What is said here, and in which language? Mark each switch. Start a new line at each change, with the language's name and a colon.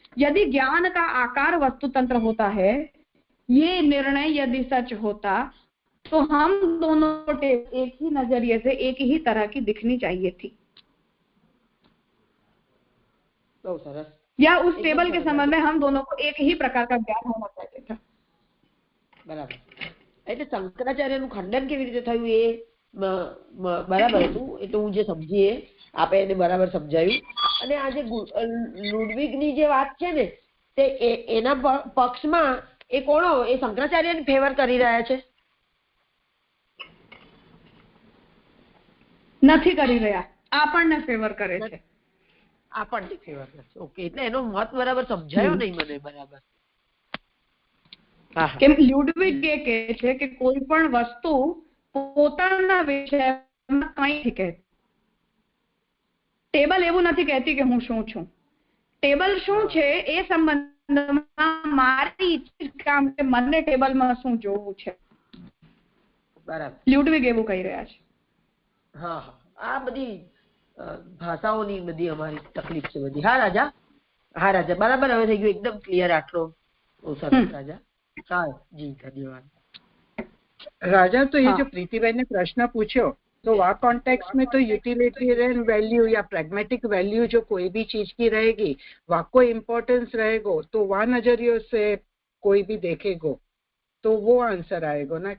Hindi: यदि ज्ञान का आकार वस्तु तंत्र होता है, ये निर्णय यदि सच होता तो हम दोनों को एक ही नजरिए से एक ही तरह की दिखनी चाहिए थी,
Gujarati: બહુ સરસ।
Hindi: या उस टेबल के संबंध में हम दोनों को एक ही प्रकार का ज्ञान होना चाहिए था।
Gujarati: બરાબર। એટલે શંકરાચાર્યનું ખંડન કેવી રીતે થયું એ બરાબર હતું, એ તો હું જે સમજી આપે એને બરાબર સમજાયું। અને આ જે લુડવિગની જે વાત છે ને તે એના પક્ષમાં એ કોણો એ શંકરાચાર્યને ફેવર કરી રહ્યા છે? નથી કરી રહ્યા, આપણને ફેવર કરે છે। આપણને ફેવર કરે છે, ઓકે। એટલે એનો મત બરાબર સમજાયો નહીં મને બરાબર। કેમ લ્યુડવિગ એ કહે છે કે કોઈ પણ વસ્તુ પોતાના વિષયમાં કંઈ નથી કહેતી। ટેબલ એવું નથી કહેતી કે હું શું છું, ટેબલ શું છે એ સંબંધમાં મારી કામ કે મને ટેબલમાં શું જોવું છે, બરાબર। લ્યુડવિગ એવું કહી રહ્યા છે। હા હા, આ બધી ભાષાઓની બધી અમારી તકલીફ છે બધી। હા રાજા, હા રાજા, બરાબર હવે થઈ ગયું એકદમ ક્લિયર આટલો। બહુ સરસ રાજા। હા
Hindi: जी धन्यवाद। राजा, तो ये जो प्रीतिबेन ने प्रश्न पूछो तो वहाँ कॉन्टेक्स्ट में तो यूटिलिटेरियन वैल्यू या प्रैग्मेटिक वैल्यू जो कोई भी चीज की रहेगी वहाँ को इम्पोर्टेंस रहेगा, तो वहाँ नजरियों से कोई भी देखेगा तो वो आंसर आएगा ना।